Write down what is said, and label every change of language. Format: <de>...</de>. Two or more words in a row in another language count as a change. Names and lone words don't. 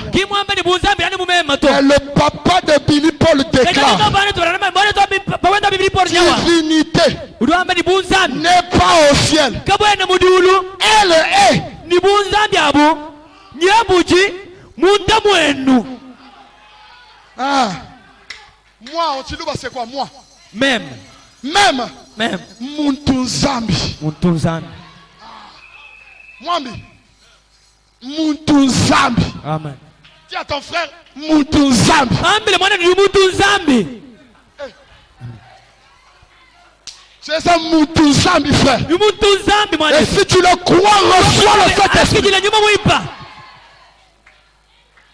<fr>Et le papa de Billy Paul déclare: divinité n'est pas au ciel. Elle est. Ah. Moi, c'est quoi moi? Même. Muntuzambi. Mwambi. Muntuzambi. Amen. Dis à ton frère Muntuzambi. C'est ça Muntuzambi, frère. Et si tu le crois, reçois le Saint-Esprit.</fr>